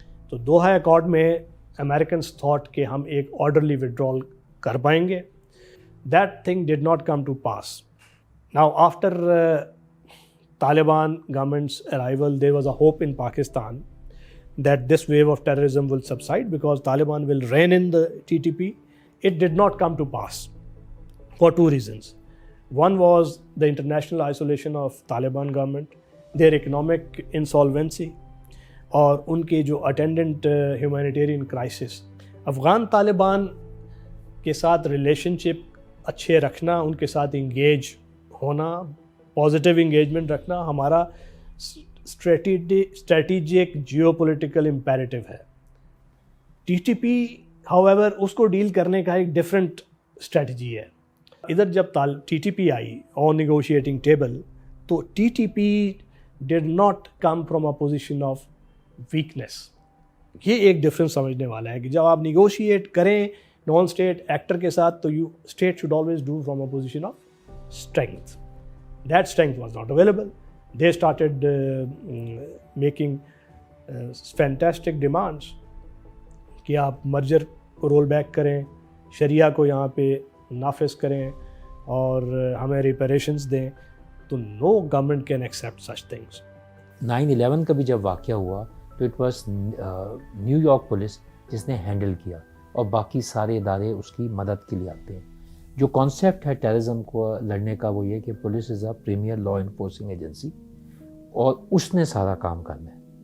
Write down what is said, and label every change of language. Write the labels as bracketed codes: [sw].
[ur] تو Doha Accord میں [en] Americans thought [ur] کہ ہم ایک orderly withdrawal کر پائیں گے. [en] That thing did not come to pass. Now after Taliban government's arrival, there was a hope in Pakistan that this wave of terrorism will subside because Taliban will reign in the TTP. It did not come to pass for two reasons. One was the international isolation of Taliban government, their economic insolvency, [ur] اور ان کے جو attendant humanitarian crisis. Afghan Taliban کے ساتھ relation شپ اچھے رکھنا, ان کے ساتھ engage ہونا, پازیٹیو انگیجمنٹ رکھنا ہمارا اسٹریٹجک جیو پولیٹیکل امپیریٹو ہے. T T P [en] however [ur] اس کو ڈیل کرنے کا ایک ڈفرینٹ اسٹریٹجی ہے. ادھر جب ٹی ٹی پی آئی آن نیگوشیٹنگ ٹیبل, تو T T P [en] Did not come from a position of weakness. [ur] یہ ایک ڈفرینس سمجھنے والا ہے کہ جب آپ نیگوشیٹ کریں نان اسٹیٹ ایکٹر کے ساتھ, تو [en] You state should always do from a position of strength. That strength was not available. They started making fantastic demands [ur] کہ آپ مرجر کو رول بیک کریں, شریعہ کو یہاں پہ نافذ کریں اور ہمیں ریپریشنز دیں. [en] تو no government can accept such things. [ur] 9/11 کا بھی جب واقعہ ہوا تو [en] it was [ur] new York police جس نے ہینڈل کیا, اور باقی سارے ادارے اس کی مدد کے لیے آتے ہیں. جو کانسیپٹ ہے ٹیررزم کو لڑنے کا وہ یہ کہ [en] police is a premier law enforcing agency, [ur] اور اس نے سارا کام کرنا ہے.